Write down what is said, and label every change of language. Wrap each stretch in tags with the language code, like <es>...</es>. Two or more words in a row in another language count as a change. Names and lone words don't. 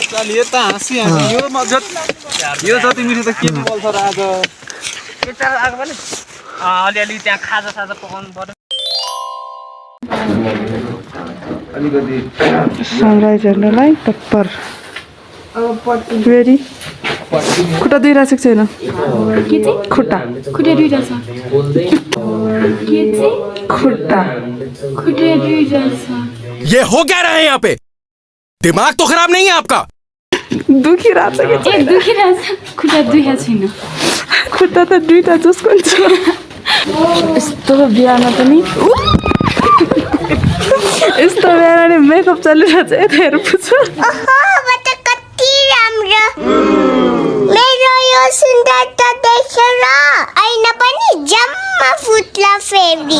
<ne>यो जति मिठो त के बल्छ र आज अलिअलि त्यहाँ खाजा पकाउनु पर्यो अलिकति सनराइज हेर्नलाई तत्पर रेडी खुट्टा दुइरहेको छैन खुट्टा दुईटा छ खुट्टा दुईटा छ</ne> <hi>ये हो क्या रहा है यहाँ पे दिमाग तो खराब नहीं है आपका</hi> <ne>दुखिरहेछ कि दुखिरहेछ खुट्टा दुखेको छैन खुट्टा त दुइटा जसको छ यस्तो बिहान पनि यस्तो बिहान मेकअप चलिरहेछ यता हेर पुछ मेरो यो सुन्दरता देखेर ऐना पनि जम्मा फुट्ला फेरि</ne>